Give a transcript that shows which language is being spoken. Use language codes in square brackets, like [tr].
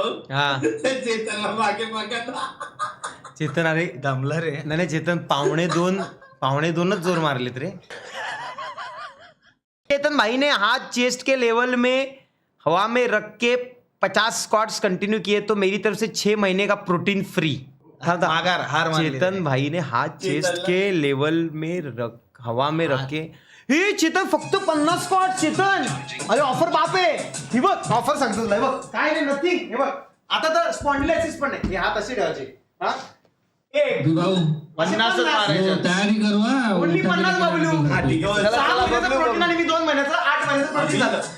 [mr] हा चेतनला मागे मागे चेतन, अरे दमला रे. नाही चेतन, पावणे दोनच जोर मारलेत रे. [hi] चेतन भाई ने हाथ चेस्ट के लेवल में हवा में रख के 50 स्क्वाट्स कंटिन्यू किए तो मेरी तरफ से 6 महीने का प्रोटीन फ्री. [mr] माघार, हार मानली रे. [hi] चेतन भाई ने हाथ चेस्ट के लेवल में हवा में रख के. [mr] हे चेतन फक्त 50 स्क्वाट. चेतन अरे ऑफर बाप आहे. हे बघ ऑफर सांगतो तुला. हे बघ काय नाही, नथिंग. हे बघ आता तर स्पॉन्डिलायसिस पण नाही. हे हात असे ठेवायचे. हा एक भाऊ 50च मारायचे. तयारी करू हा. ओन्ली 50 बाबुलू. हा, ठीक आहे. 6 महिन्याचं प्रोटीन आणि मी 2 महिन्याचं 8 महिन्याचं प्रोटीन झालं.